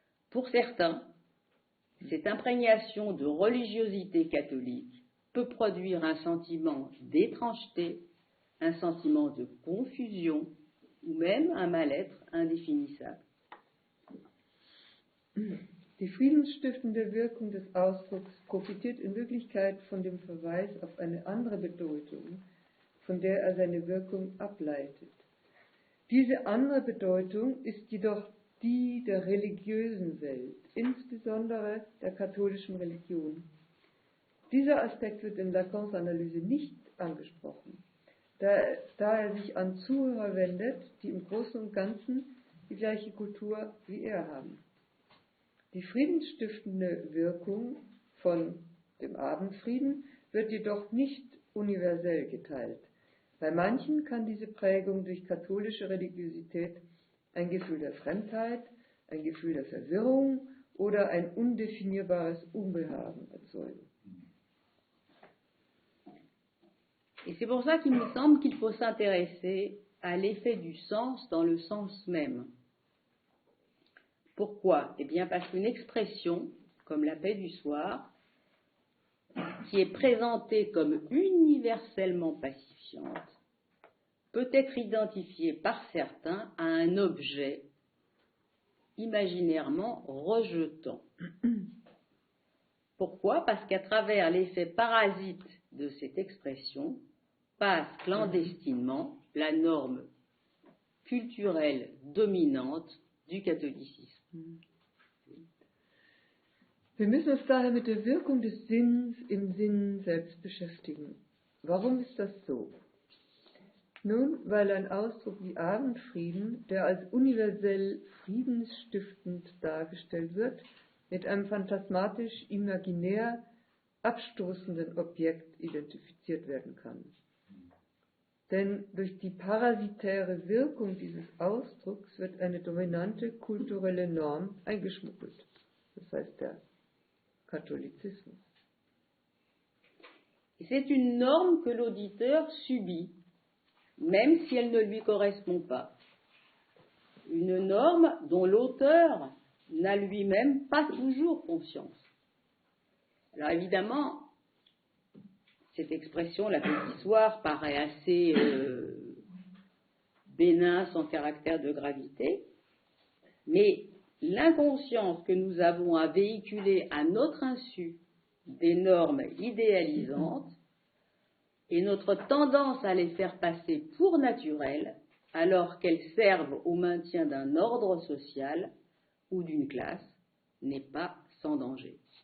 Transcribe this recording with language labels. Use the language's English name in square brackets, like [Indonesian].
[French] Pour certains, cette imprégnation de religiosité catholique peut produire un sentiment d'étrangeté, un sentiment de confusion ou même un mal-être indéfinissable. [German] Die friedensstiftende Wirkung des Ausdrucks profitiert in Wirklichkeit von dem Verweis auf eine andere Bedeutung, von der er seine Wirkung ableitet. Diese andere Bedeutung ist jedoch die der religiösen Welt, insbesondere der katholischen Religion. Dieser Aspekt wird in Lacans Analyse nicht angesprochen, da er sich an Zuhörer wendet, die im Großen und Ganzen die gleiche Kultur wie er haben. Die friedensstiftende Wirkung von dem Abendfrieden wird jedoch nicht universell geteilt. Bei manchen kann diese Prägung durch katholische Religiosität ein Gefühl der Fremdheit, ein Gefühl der Verwirrung oder ein undefinierbares Unbehagen erzeugen. [French] Et c'est pour ça qu'il me semble qu'il faut s'intéresser à l'effet du sens dans le sens même. Pourquoi? Eh bien parce qu'une expression, comme la paix du soir, qui est présentée comme universellement pacifiante, peut être identifiée par certains à un objet imaginairement rejetant. Pourquoi? Parce qu'à travers l'effet parasite de cette expression, passe clandestinement la norme culturelle dominante du catholicisme. [German] Wir müssen uns daher mit der Wirkung des Sinns im Sinn selbst beschäftigen. Warum ist das so? Nun, weil ein Ausdruck wie Abendfrieden, der als universell friedensstiftend dargestellt wird, mit einem phantasmatisch imaginär abstoßenden Objekt identifiziert werden kann. Denn durch die parasitäre Wirkung dieses Ausdrucks wird eine dominante kulturelle Norm eingeschmuggelt. Das heißt der Katholizismus. [French] C'est une norme que l'auditeur subit, même si elle ne lui correspond pas. Une norme dont l'auteur n'a lui-même pas toujours conscience. Alors évidemment, cette expression, la paix du soir, paraît assez bénin, sans caractère de gravité, mais l'inconscience que nous avons à véhiculer à notre insu des normes idéalisantes et notre tendance à les faire passer pour naturelles alors qu'elles servent au maintien d'un ordre social ou d'une classe n'est pas sans danger.